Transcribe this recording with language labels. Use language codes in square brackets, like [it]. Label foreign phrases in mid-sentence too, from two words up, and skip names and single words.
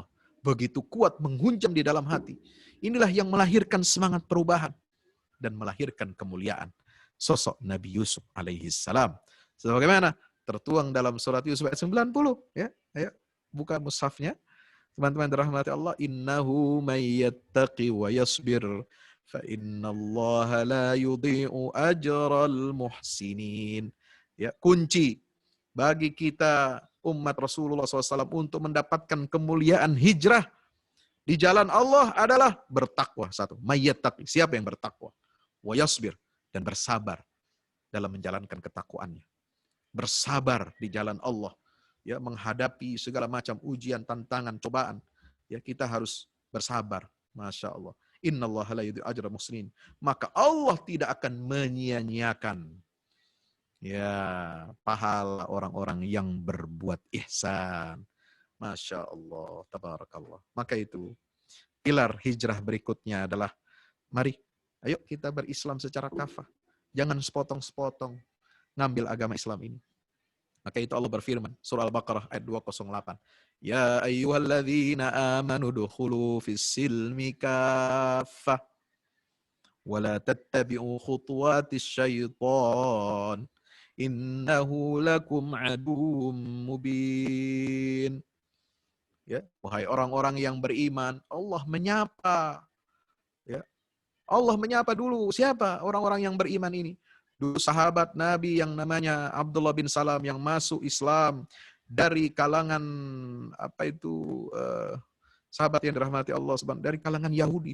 [id] Begitu kuat menghunjam di dalam hati. Inilah yang melahirkan semangat perubahan dan melahirkan kemuliaan sosok Nabi Yusuf [ar] عليه السلام. [id] Sebagaimana tertuang dalam surat Yusuf ayat 90, ya. Ayo buka mushafnya. Teman-teman dirahmati Allah, [ar] إنه من يتق ويصبر فإن الله لا يضيع أجر المحسنين. [id] Ya, kunci bagi kita umat Rasulullah SAW untuk mendapatkan kemuliaan hijrah di jalan Allah adalah bertakwa. Satu, mayyattaqi, siapa yang bertakwa, [ar] ويصبر, [id] dan bersabar dalam menjalankan ketakwaannya. Bersabar di jalan Allah, ya, menghadapi segala macam ujian, tantangan, cobaan. Ya, kita harus bersabar. [ar] ما شاء الله. إن الله لا يضيع أجر المحسنين. [id] Maka Allah tidak akan menyia-nyiakan pahala orang-orang yang berbuat ihsan. [ar] ما شاء الله تبارك الله. [id] Maka itu, pilar hijrah berikutnya adalah, mari, ayo kita berislam secara kafah. Jangan sepotong-sepotong ngambil agama Islam ini. Maka itu Allah berfirman, surah Al-Baqarah ayat 208. [ar] يا أيها الذين آمنوا ادخلوا في السلم كافة ولا تتبعوا خطوات الشيطان إنه لكم عدو مبين. [id] Ya, wahai orang-orang yang beriman, Allah menyapa. Ya, Allah menyapa dulu. Siapa orang-orang yang beriman ini? Dulu sahabat Nabi yang namanya Abdullah bin Salam yang masuk Islam dari kalangan apa itu sahabat yang dirahmati Allah subhanahu dari kalangan Yahudi.